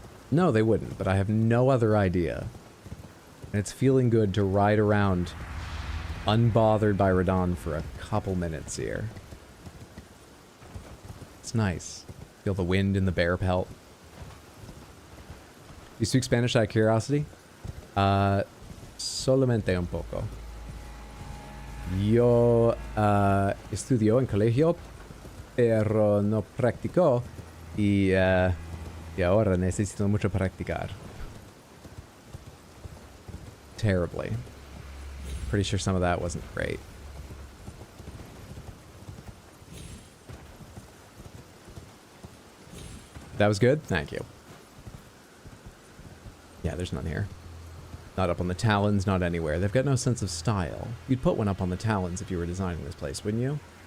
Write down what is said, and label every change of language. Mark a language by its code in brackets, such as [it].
[en] No, they wouldn't, but I have no other idea. And it's feeling good to ride around unbothered by Radon for a couple minutes here. It's nice. Feel the wind in the bear pelt. You speak Spanish out of curiosity? [es] Solamente un poco. Yo estudio en colegio, pero no practico y ahora necesito mucho practicar. [en] Terribly. Pretty sure some of that wasn't great. That was good? Thank you. Yeah, there's none here. Not up on the Talons, not anywhere. They've got no sense of style. You'd put one up on the Talons if you were designing this place, wouldn't you?